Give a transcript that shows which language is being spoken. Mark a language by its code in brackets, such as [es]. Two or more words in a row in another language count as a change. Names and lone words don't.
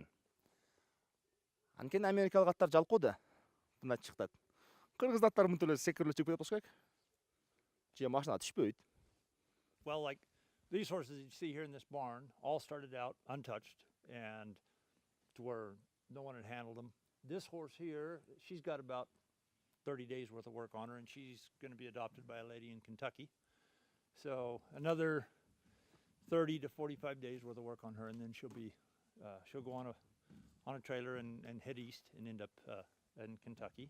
[ky] Анткени америкалык аттар жалкоо да. Мына чыктат. Кыргыз аттары мынтип эле секирип чыгып кетет болсо керек. Же машинага түшпөйт. [en] Well, like these horses you see here in this barn all started out untouched and to where no one had handled them. This horse here, she's got about 30 days worth of work on her, and she's going to be adopted by a lady in Kentucky. So another 30 to 45 days worth of work on her, and then she'll go on a trailer and head east and end up in Kentucky.